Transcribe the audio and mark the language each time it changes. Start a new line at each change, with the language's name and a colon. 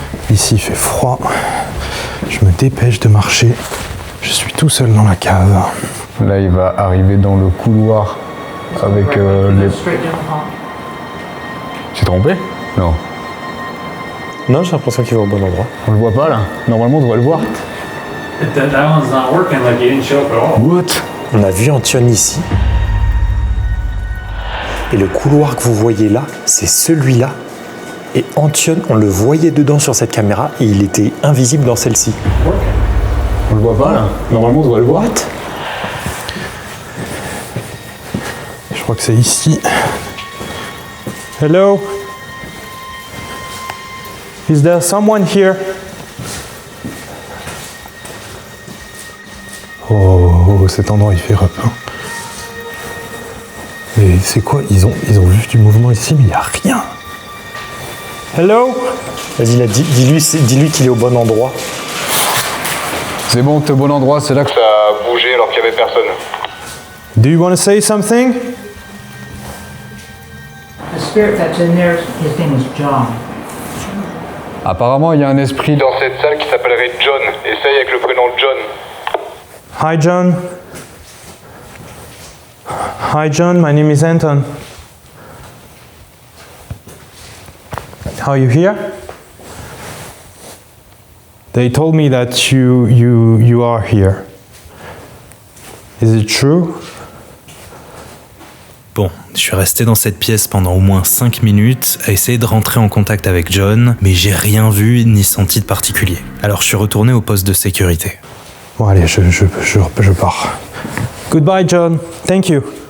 French: Ici, il fait froid. Je me dépêche de marcher. Je suis tout seul dans la cave. Là, il va arriver dans le couloir avec les... Tu t'es trompé? Non. Non, j'ai l'impression qu'il va au bon endroit. On le voit pas là? Normalement, on devrait le voir.
English: That one's not working, like you didn't show up at all. What?
French: On a vu Antion ici. Et le couloir que vous voyez là, c'est celui-là. Et Antion, on le voyait dedans sur cette caméra et il était invisible dans celle-ci. On le voit pas là? Normalement, on devrait le voir. Je crois que c'est ici. Hello?
English: Is there someone here?
French: Oh, cet endroit il fait repeint. Mais c'est quoi? Ils ont vu du mouvement ici, mais il n'y a rien.
English: Hello?
French: Vas-y, là, dis-lui qu'il est au bon endroit. C'est bon, t'es au bon endroit, c'est là que Ça a bougé alors qu'il n'y avait personne.
English: Do you want to say something? The spirit that's in there, his name was John.
French: Apparemment, il y a un esprit Dans cette salle qui s'appellerait John. Essaye avec le prénom John.
English: Hi John. Hi John, my name is Anton. Are you here? They told me that you are here. Is it true?
French: Bon, je suis resté dans cette pièce pendant au moins 5 minutes à essayer de rentrer en contact avec John, mais j'ai rien vu ni senti de particulier. Alors je suis retourné au poste de sécurité. Bon allez, je pars.
English: Goodbye John, thank you.